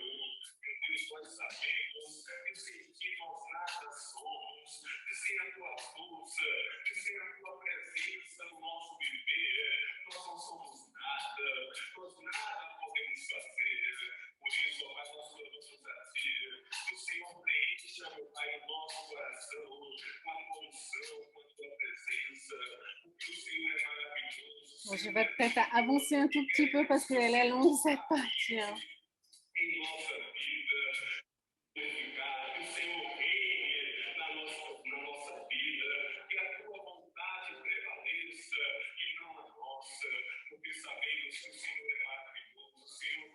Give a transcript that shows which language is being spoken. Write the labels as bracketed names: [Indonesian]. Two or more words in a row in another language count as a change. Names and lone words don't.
[Portuguese] Meu Deus, nós sabemos que sem ti nós nada somos, que sem a tua força, que sem a tua presença no nosso viver, nós não somos nada, nós nada podemos fazer. Por isso, ó Pai, nós clamamos a Ti, que o Senhor preencha, meu Pai, o nosso coração com a emoção, com a Tua presença, porque o Senhor é maravilhoso. [French] Bon, je vais peut-être avancer un tout petit peu parce qu'elle est longue cette partie. Hein. [Portuguese] Em nossa vida, glorificado, que o Senhor reine na nossa vida, que a Tua vontade prevaleça e não a nossa, porque sabemos que o Senhor é maravilhoso, o Senhor